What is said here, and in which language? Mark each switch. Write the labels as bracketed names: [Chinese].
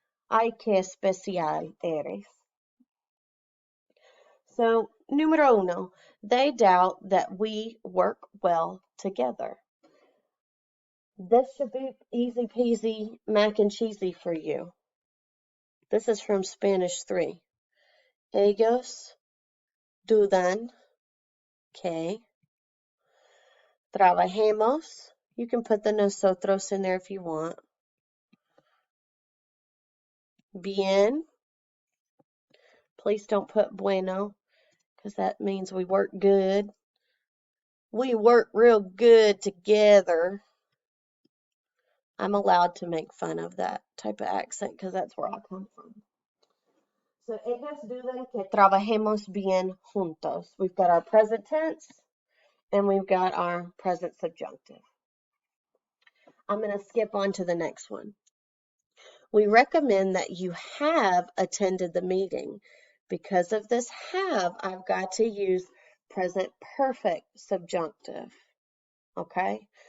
[Spanish] Ay, qué especial eres. [English] So, número uno, they doubt that we work well together. This should be easy peasy mac and cheesy for you. This is from Spanish 3. [Spanish] Ellos dudan que trabajemos. [English] You can put the nosotros in there if you want. [Spanish] Bien. [English] Please don't put bueno, because that means we work good. We work real good together. I'm allowed to make fun of that type of accent because that's where I come from. [Spanish] So, ellos dudan que trabajemos bien juntos. [English] We've got our present tense and we've got our present subjunctive. I'm going to skip on to the next one. We recommend that you have attended the meeting. Because of this have, I've got to use present perfect subjunctive. Okay?